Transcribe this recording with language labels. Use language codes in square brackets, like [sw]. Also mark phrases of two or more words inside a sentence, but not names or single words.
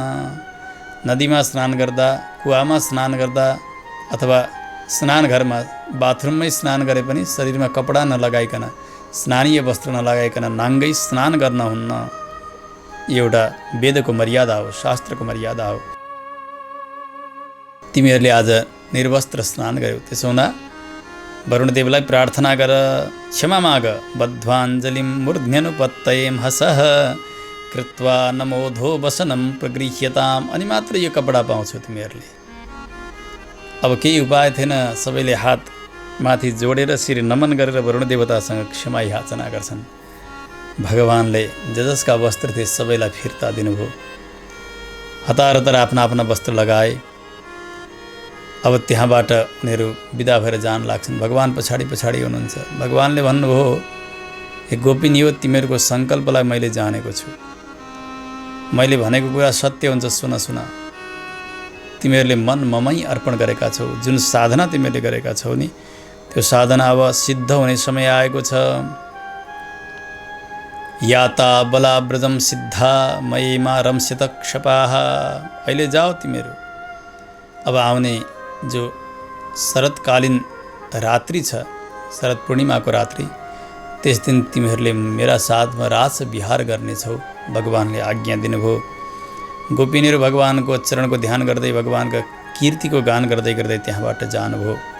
[ne] नदीमा स्नान गर्दा, कुवामा स्नान गर्दा अथवा स्नान घरमा बाथरुममै स्नान गरे पनि शरीरमा कपडा नलगाइकन, स्नानीय वस्त्र नलगाइकन नाङ्गै स्नान गर्न हुन्न। एउटा वेदको मर्यादा हो, शास्त्रको मर्यादा हो। तिमीहरूले आज निर्वस्त्र स्नान गर्यौ, त्यसो हुँदा वरुणदेवलाई प्रार्थना गर, क्षमा माग। [sa] बद्ध्वाञ्जलिं मूर्ध्यनुपत्तयेम हसः कृत्वा नमोधो वसनं प्रगृह्यताम। [ne] अनि मात्र यो कपडा पाउँछौ तिमीहरूले। अब केही उपाय थिएन, सबैले हात माथि जोडेर शिर नमन गरेर वरुण देवतासँग क्षमा याचना गर्छन्। भगवानले जसका वस्त्र थिए सबैलाई फिर्ता दिनुभयो। हतार हतार आफ्ना आफ्ना वस्त्र लगाए। अब त्यहाँबाट उनीहरू बिदा भएर जान लाग्छन्। भगवान पछाडि पछाडि हुनुहुन्छ। भगवानले भन्नुभयो, हे गोपिनी हो, तिमीहरूको सङ्कल्पलाई मैले जानेको छु। मैले भनेको कुरा सत्य हुन्छ, सुन। तिमीहरूले मन ममै अर्पण गरेका छौ। जुन साधना तिमीहरूले गरेका छौ नि, त्यो साधना अब सिद्ध हुने समय आएको छ। [sa] याता बलाब्रजम सिद्धा मयिमा रमसित क्षपाः। [ne] अहिले जाओ तिमीहरू। अब आउने जो शरतकालीन रात्रि छ, शरद पूर्णिमाको रात्रि, त्यस दिन तिमीहरूले मेरा साथमा रास विहार गर्नेछौ। भगवानले आज्ञा दिनुभयो। गोपिनीहरू भगवानको चरणको ध्यान गर्दै, भगवानका कीर्तिको गान गर्दै गर्दै त्यहाँबाट जानुभयो।